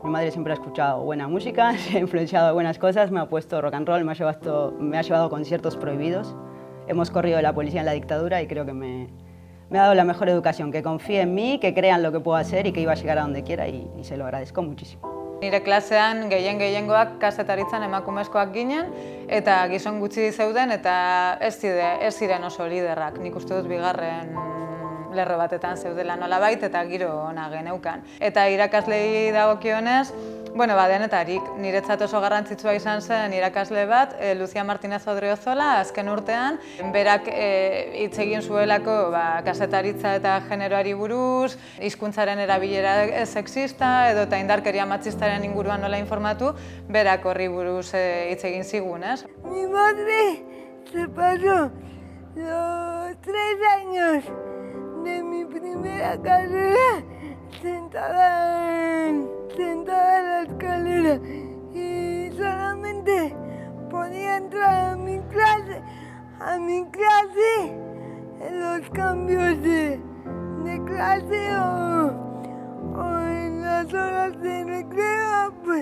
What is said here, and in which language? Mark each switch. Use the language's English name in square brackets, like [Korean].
[Spanish] Mi madre siempre ha escuchado buena música, se ha influenciado de buenas cosas, me ha puesto rock and roll, me ha llevado a conciertos prohibidos. Hemos corrido de la policía en la dictadura y creo que me ha dado la mejor educación, que confíe en mí, que crean lo que puedo hacer y que iba a llegar a donde quiera y se lo agradezco muchísimo. [Basque] Nire klasean gehiengoak kazetaritzan emakumezkoak ginen eta gizon gutxi zeuden eta ez ziren oso liderrak. Nik uste dut bigarren lerro batetan zeudela nolabait eta giro ona geneukan. Eta irakaslei dagokionez, denetarik, niretzat oso garrantzitsua izan zen irakasle bat, Lucia Martínez Odriozola, azken urtean, berak hitz egin zuelako kazetaritza eta generoari buruz, hizkuntzaren erabilera sexista edo eta indarkeria matxistaren inguruan nola informatu, berak horri buruz hitz egin zigun, ez? [Spanish] Mi madre se pasó los 3 años de mi primera carrera sentada en la escalera y solamente podía entrar a mi clase en los cambios de clase o en las horas de recreo,